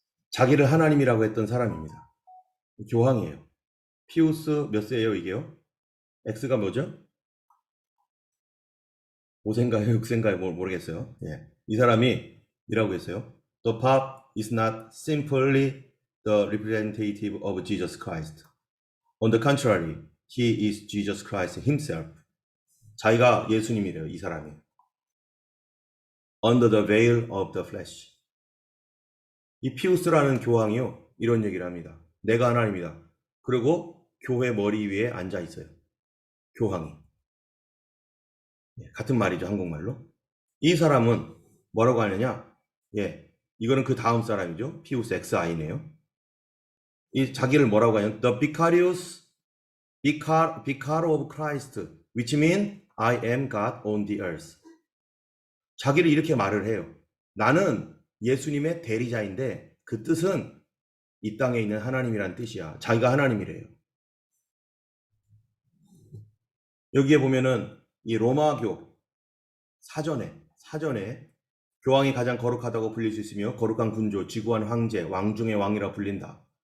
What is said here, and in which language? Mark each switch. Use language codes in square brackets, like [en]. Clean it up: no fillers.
[ko] 자기를 하나님이라고 했던 사람입니다. 교황이에요. 피우스 몇 세예요, 이게요? X가 뭐죠? 5세인가요? 6세인가요? 모르겠어요. 예. 이 사람이 이라고 했어요. [en] The Pope is not simply the representative of Jesus Christ. On the contrary, he is Jesus Christ himself. [ko] 자기가 예수님이래요, 이 사람이. [en] Under the veil of the flesh. [ko] 이 피우스라는 교황이요, 이런 얘기를 합니다. 내가 하나님이다. 그리고 교회 머리 위에 앉아 있어요. 교황이. 같은 말이죠, 한국말로. 이 사람은 뭐라고 하느냐? 예, 이거는 그 다음 사람이죠. 피우스 XI네요. 이 자기를 뭐라고 하냐면 [en] The Vicarious Vicar of Christ, which means I am God on the earth. [ko] 자기를 이렇게 말을 해요. 나는 예수님의 대리자인데 그 뜻은 이 땅에 있는 하나님이란 뜻이야. 자기가 하나님이래요. 여기에 보면은 이 로마교 사전에 교황이 가장 거룩하다고 불릴 수 있으며 거룩한 군조, 지구한 황제, 왕 중의 왕이라 불린다.